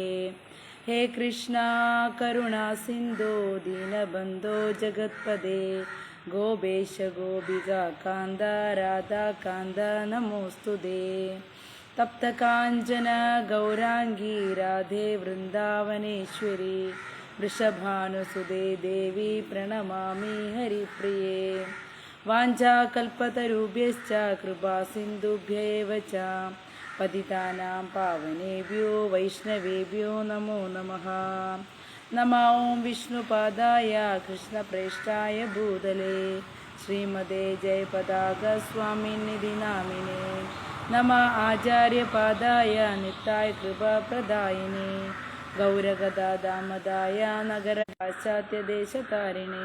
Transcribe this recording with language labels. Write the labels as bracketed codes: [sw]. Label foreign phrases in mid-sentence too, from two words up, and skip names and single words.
[sa] ഹേ കൃഷ്ണ കരുണാ സിന്ധോ ദീനബന്ധോ ജഗത്പദേ ഗോപേശ ഗോപികാ കാന്ത രാധാ കാന്ത നമോസ്തുതേ. തപ്തകാഞ്ചന ഗൗരാംഗീ രാധേ വൃന്ദാവനേശ്വരി വൃഷഭാനുസുതേ ദേവി പ്രണമാമി ഹരിപ്രിയേ. വാഞ്ചാകൽപതരുഭ്യശ്ച കൃപാസിന്ധുഭ്യ ഏവ ച പതിതാനാം പാവനേഭ്യോ വൈഷ്ണവേഭ്യോ നമോ നമഃ. നമോ ഓം വിഷ്ണുപാദായ കൃഷ്ണപ്രേഷ്ഠായ ഭൂതലേ ശ്രീമതേ ജയപതാക സ്വാമിനിധി നാമിനേ. നമ ആചാര്യപാദായ നിത്തായ കൃപാപ്രദായിനി ഗൗരഗദാദാമദായ നഗര പാശ്ചാത്യദേശതാരിണി.